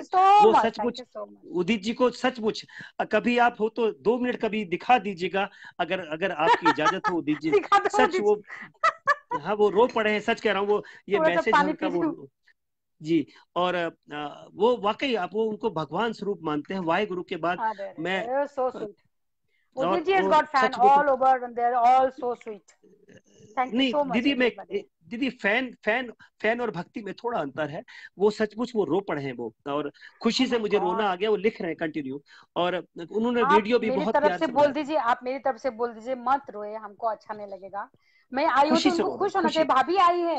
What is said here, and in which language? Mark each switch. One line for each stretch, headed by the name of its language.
Hindi: वो सचमुच उदित जी को सचमुच कभी आप हो तो 2 मिनट कभी दिखा दीजिएगा, अगर आपकी इजाजत हो उदित जी। सच वो, हाँ वो रो पड़े हैं, सच कह रहा हूँ। वो ये मैसेज है उनका वो जी। और वो वाकई आप वो उनको भगवान स्वरूप मानते हैं वाहिगुरु के बाद। मैं
English: Udit ji has got fan all over and they're all so sweet. Thank you so much everybody.
Hindi: दीदी फैन और भक्ति में थोड़ा अंतर है। वो सचमुच वो रो पड़े हैं वो, और खुशी से मुझे रोना आ गया। वो लिख रहे हैं कंटिन्यू, और उन्होंने वीडियो भी बहुत प्यार से बोल दीजिए। आप मेरी तरफ से बोल दीजिए, मत रोए, हमको अच्छा नहीं लगेगा। मैं आई हूँ तो उनको खुश होना चाहिए। भाभी आई है,